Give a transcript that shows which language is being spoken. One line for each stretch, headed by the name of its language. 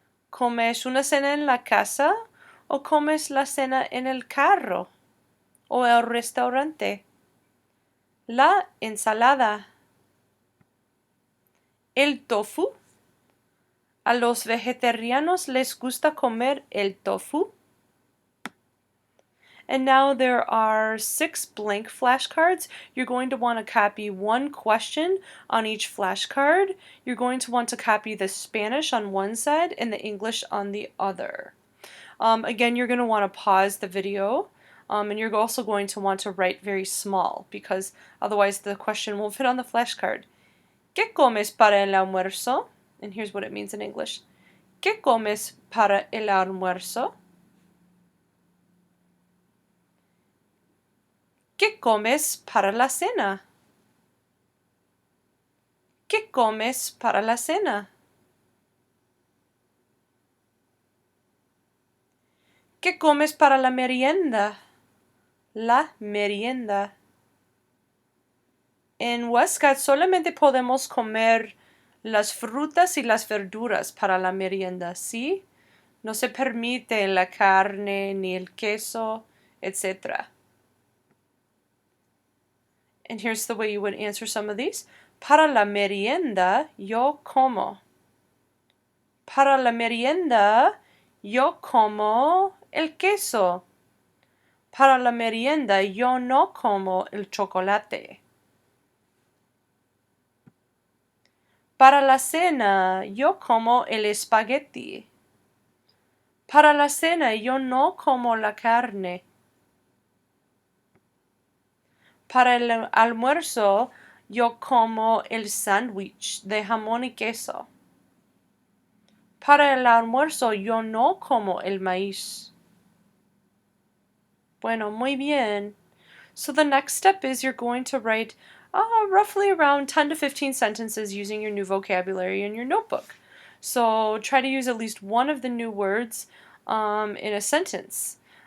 Spanish: ¿Comes una cena en la casa o comes la cena en el carro o el restaurante? La ensalada. El tofu. ¿A los vegetarianos les gusta comer el tofu?
English: And now there are 6 blank flashcards. You're going to want to copy one question on each flashcard. You're going to want to copy the Spanish on one side and the English on the other. Again, you're going to want to pause the video. And you're also going to want to write very small because otherwise the question won't fit on the flashcard.
Spanish: ¿Qué comes para el almuerzo?
English: And here's what it means in English.
Spanish: ¿Qué comes para el almuerzo? ¿Qué comes para la cena? ¿Qué comes para la cena? ¿Qué comes para la merienda? La merienda. En Huesca solamente podemos comer las frutas y las verduras para la merienda, ¿sí? No se permite la carne ni el queso, etc.
English: And here's the way you would answer some of these.
Spanish: Para la merienda, yo como. Para la merienda, yo como el queso. Para la merienda, yo no como el chocolate. Para la cena, yo como el espagueti. Para la cena, yo no como la carne. Para el almuerzo, yo como el sándwich de jamón y queso. Para el almuerzo yo no como el maíz. Bueno, muy bien.
English: So the next step is you're going to write roughly around 10 to 15 sentences using your new vocabulary in your notebook. So try to use at least one of the new words in a sentence.